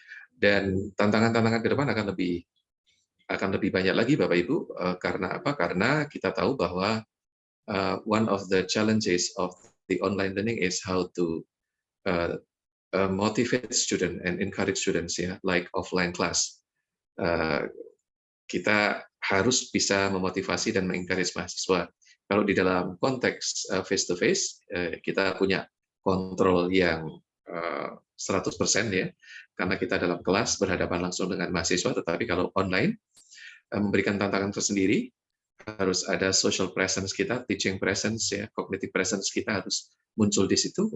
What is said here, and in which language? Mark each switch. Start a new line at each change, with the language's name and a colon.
Indonesian: Dan tantangan-tantangan ke depan akan lebih banyak lagi Bapak Ibu, karena apa? Karena kita tahu bahwa
English: one of the challenges of the online learning is how to motivate student and encourage students, ya, like offline class.
Indonesian: Kita harus bisa memotivasi dan mengencourage mahasiswa. Kalau di dalam konteks face to face, kita punya kontrol yang 100% ya, karena kita dalam kelas berhadapan langsung dengan mahasiswa. Tetapi kalau online, memberikan tantangan tersendiri, harus ada social presence kita, teaching presence ya, cognitive presence kita harus muncul di situ.